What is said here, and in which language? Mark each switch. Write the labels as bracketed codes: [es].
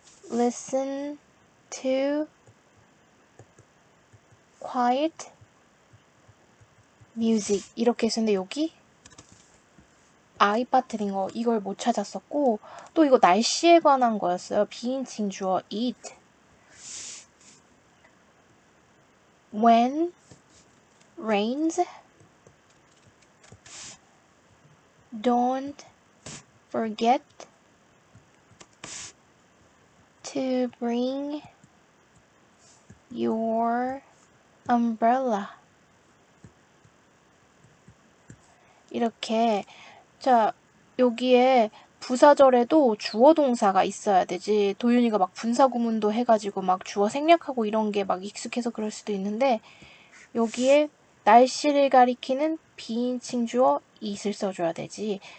[en] listen to quiet music [ko] 이렇게 했었는데 여기 I 빠뜨린 거 이걸 못 찾았었고 또 이거 날씨에 관한 거였어요. 비인칭 주어 it. [en] When rains, don't forget to bring your umbrella. [ko] 이렇게 자 여기에 부사절에도 주어 동사가 있어야 되지. 도윤이가 막 분사구문도 해가지고 막 주어 생략하고 이런 게 막 익숙해서 그럴 수도 있는데 여기에 날씨를 가리키는 비인칭 주어 it을 써줘야 되지.